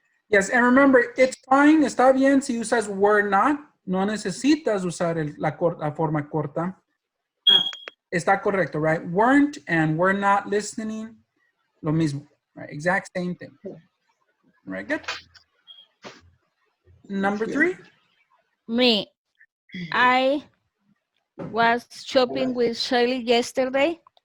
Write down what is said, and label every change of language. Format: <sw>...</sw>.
<en>Yes, and remember, it's fine,</en> <es>está bien si usas</es> <en>were not.</en> <es>No necesitas usar la forma corta. Está correcto, right?</es> <en>Weren't and were not listening.</en> <es>Lo mismo,</es> <en>right? Exact same thing. Right, good. Number 3. Me. I was shopping with Shelly yesterday.</en>